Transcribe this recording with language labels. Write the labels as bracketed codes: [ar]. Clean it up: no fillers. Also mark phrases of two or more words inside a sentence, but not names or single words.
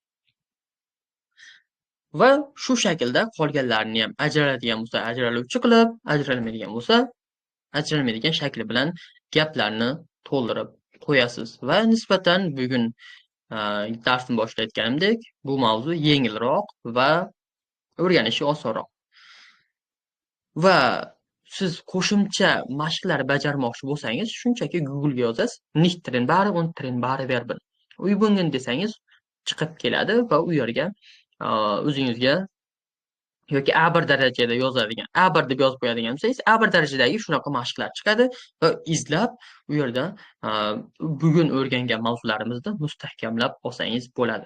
[uz] Va shu shaklda qolganlarini ham ajraladigan bo'lsa ajraluvchi qilib, ajralmaydigan bo'lsa ajralmaydigan shakli bilan gaplarni to'ldirib qo'yasiz. Va nisbatan bugun darsni boshida aytganimdek, bu mavzu yengilroq va o'rganishi osonroq. Va siz qo'shimcha mashqlar bajarmoqchi bo'lsangiz, shunchaki Google ga yozasiz, [de] nicht trennbare und trennbare Verben. [uz] Übungen desangiz chiqib keladi va u yerga o'zingizga yoki A1 darajada yozadigan, A1 deb yozib qo'yadigan bo'lsangiz, A1 darajadagi shunaqa mashqlar chiqadi va izlab u yerda bugun o'rgangan mavzularimizni mustahkamlab olsangiz bo'ladi.